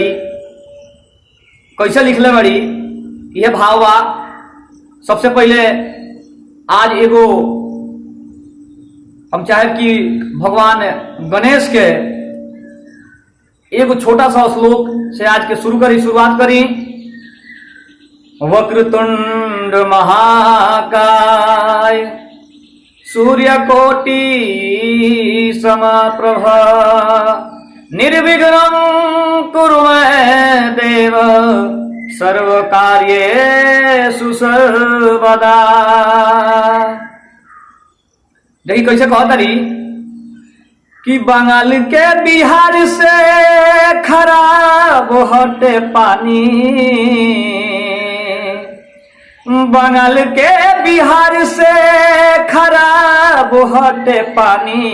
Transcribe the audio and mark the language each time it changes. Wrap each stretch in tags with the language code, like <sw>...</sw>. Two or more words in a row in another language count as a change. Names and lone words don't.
<bho>कैसे लिखले बड़ी यह भाव बा। सबसे पहले आज एगो हम चाहे कि भगवान गणेश के एगो छोटा सा श्लोक से आज के शुरुआत करी।</bho> <sa>वक्रतुंड महाकाय सूर्यकोटि समप्रभ निर्विघ्नं कुरु मे देव सर्वकार्येषु सर्वदा।</sa> <bho>देखिए कैसे कहतारी कि बंगाल के बिहार से खराब हटे पानी, बंगाल के बिहार से खराब हटे पानी।</bho>